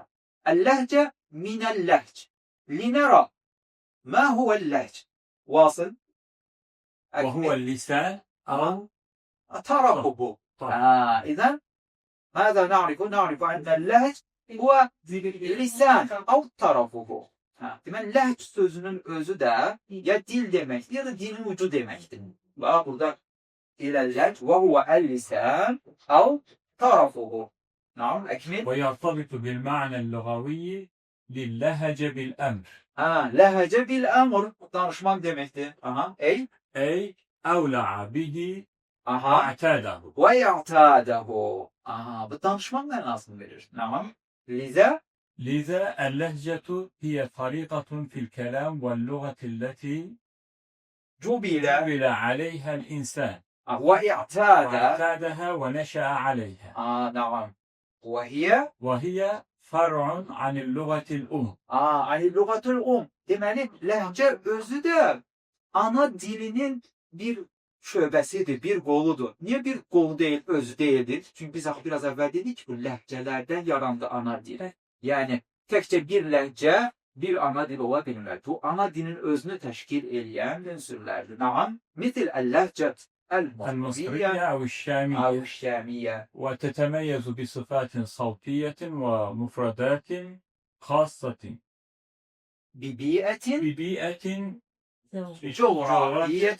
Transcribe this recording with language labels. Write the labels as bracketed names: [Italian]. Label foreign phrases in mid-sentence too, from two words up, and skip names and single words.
[Arabic] اللهجة من اللهج. لنرى ما هو اللهج. واصل. وهو اللسان أو طرفه. إذن ماذا نعرف؟ نعرف أن اللهج هو lisan أو طرفه. [Turkish] Demek lehç sözünün özü de ya dil demektir ya da dilin ucu demektir. Bak burada [Arabic] إلى اللهج وهو اللسان أو طرفه. نعم أكمل. ويرتبط بالمعنى اللغوي للهج بالأمر. لهج بالأمر [Turkish] danışmak demektir. [Arabic] أي أولع به Aha. واعتاده. ويعتاده. [Turkish] Bu danışmak manasını verir. Tamam. [Arabic] لذا اللهجة هي طريقة في الكلام واللغة التي جبل عليها الإنسان واعتادها ونشأ عليها. نعم. وهي فرع عن اللغة الأم. عن اللغة [Azerbaijani] Deməli, ləhcə özü də ana dilinin bir şöbəsidir, bir qoludur. Niye bir qolu değil, özü değildir? Çünkü biz biraz evvel dedik ki bu ləhcələrdən yarandı ana dil. Yani təkcə bir ləhcə bir ana dil ola bilməz. Bu ana dilin özünü təşkil edən ünsürlərdir. [Arabic] Naam, مثل اللهجة المصرية المصرية أو أو الشامية الشامية. وتتميز بصفات صوتية ومفردات خاصة ببيئة ببيئة جغرافية